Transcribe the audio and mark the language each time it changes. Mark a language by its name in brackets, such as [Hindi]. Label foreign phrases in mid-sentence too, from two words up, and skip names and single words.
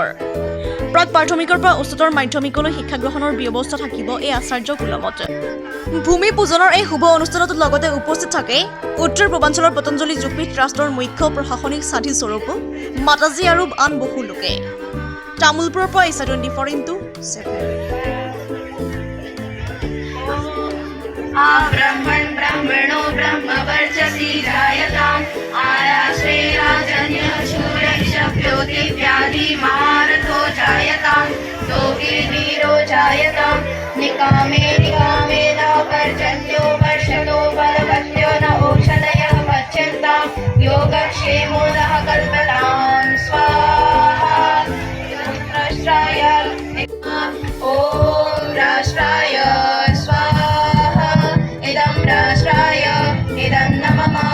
[Assamese] প্ৰাক প্ৰাথমিকৰ পৰা উচ্চতৰ মাধ্যমিকলৈ শিক্ষা গ্ৰহণৰ ব্যৱস্থা থাকিব এই আচাৰ্য কুলমত। ভূমি পূজনৰ এই শুভ অনুষ্ঠানত লগতে উপস্থিত থাকে উত্তৰ পূৰ্বাঞ্চলৰ পতঞ্জলি যোগপীঠ ৰাষ্ট্ৰৰ মুখ্য প্ৰশাসনিক সাধী স্বৰূপ মাতাজী আৰু আন বহু লোকে। তামুলপুৰৰ পৰা ইছা 24x7। [Sanskrit] ब्रह्मण ब्रह्मणो ब्रह्मवर्चसी जायताम् आयाश्रे राजन्य शूरक्षभ्योति व्याधि महारथो जायताम् योगी वीरो जायताम् निकामे निकामे न पर्जन्यो वर्षतो बलवत्यो न औषधयः पच्यन्ताम् योगक्षेमो नः कल्पताम् स्वाहा राष्ट्राय ॐ राष्ट्राय राष्ट्राय इदं नमः।